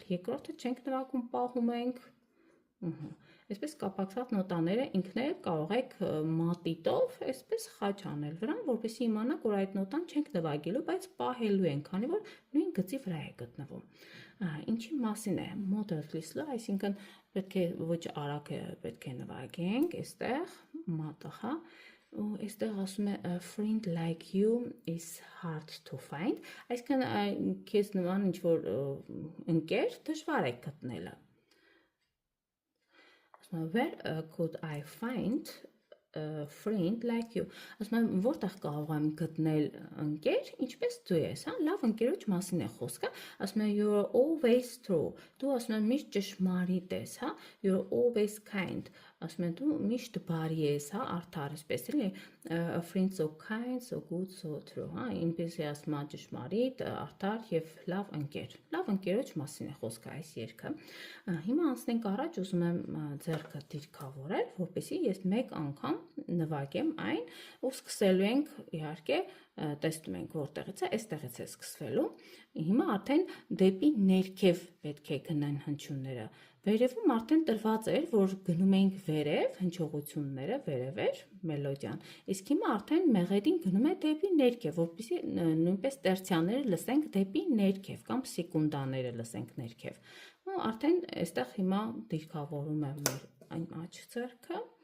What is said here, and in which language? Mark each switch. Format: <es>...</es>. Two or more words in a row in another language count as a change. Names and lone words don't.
<hy>երկրորդը չենք նվագում, պահում ենք։ Այսպես կապակցված նոտաները ինքները կարող եք մատիտով այսպես խաչ անել վրան, որպեսզի իմանաք, որ այդ նոտան չենք նվագելու, բայց պահելու ենք, քանի որ նույն գծի վրա է գտնվում։ Ինչի մասին է</hy> <en>moderately slow,</en> <hy>այսինքն պետք է ոչ արագ պետք է նվագենք, այստեղ մատը, հա, ու այստեղ ասում է</hy> <en>friend like you is hard to find,</en> <hy>այսինքն քեզ նման ինչ որ ընկեր դժվար է գտնելը։</hy> <en>Where could I find a friend like you?</en> <hy>Ասում եմ, որտեղ կարող եմ գտնել ընկեր, ինչպես դու ես, հա, լավ ընկերոջ մասին է խոսքը, ասում եմ</hy> <en>you're always true,</en> <hy>դու ասում եմ միշտ ճշմարիտ ես, հա,</hy> <en>you're always kind,</en> <hy>ասում եմ դու միշտ բարի ես, հա, արդար, այսպես էլի,</hy> <en>a friend so kind, so good, so true,</en> <hy>հա, ինպես է ասում ճշմարիտ, արդար եւ լավ ընկեր։ Լավ ընկերոջ մասին է խոսքը այս երգը։ Հիմա անցնենք առաջ, ուզում եմ ձեռքը դիրքավորել, որպեսզի ես մեկ անգամ նվագեմ այն ու սկսելու ենք իհարկե տեսնում ենք որտեղից է, այստեղից է սկսվելու։ Հիմա արդեն դեպի ներքև պետք է գնան հնչյունները։ Վերևում արդեն տրված էր, որ գնում ենք վերև, հնչողությունները վերև էր մելոդիան։ Իսկ հիմա արդեն մեղեդին գնում է դեպի ներքև, որպեսզի նույնպես տերցիաները լսենք դեպի ներքև կամ սեկունդաները լսենք ներքև։ Ու արդեն այստեղ հիմա դիրքավորում եմ մեր այն աջ ձեռքը։</hy>